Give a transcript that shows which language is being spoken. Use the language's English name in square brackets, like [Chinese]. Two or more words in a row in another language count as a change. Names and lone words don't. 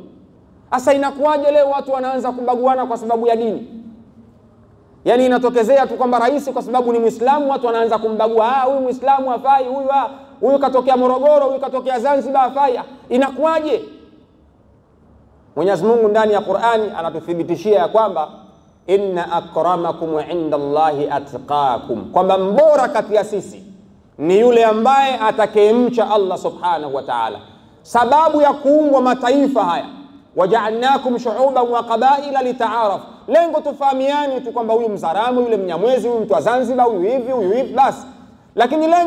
[Swahili] Sasa inakuwaje leo watu wanaanza kubaguana kwa sababu ya dini? Yani inatokezea tu kwamba rais kwa sababu ni Muislamu watu wanaanza kumbagua, huyu Muislamu hafai, huyu katokea Morogoro, huyu katokea Zanzibar hafai. Inakuwaje? Mwenyezi Mungu ndani ya Qur'ani anatuthibitishia ya kwamba [Arabic] إن أكرمكم عند الله أتقاكم, [Swahili] kwamba mbora kati ya sisi ni yule ambaye atakayemcha Allah [Arabic] سبحانه وتعالى. [Swahili] Sababu ya kuumbwa mataifa haya, [Arabic] وجعلناكم شعوبا وقبائل لتعارفوا, [Swahili] lengo tufahamiane tu kwamba huyu Mzaramo, yule Mnyamwezi, huyu mtu wa Zanzibar, huyu hivi basi.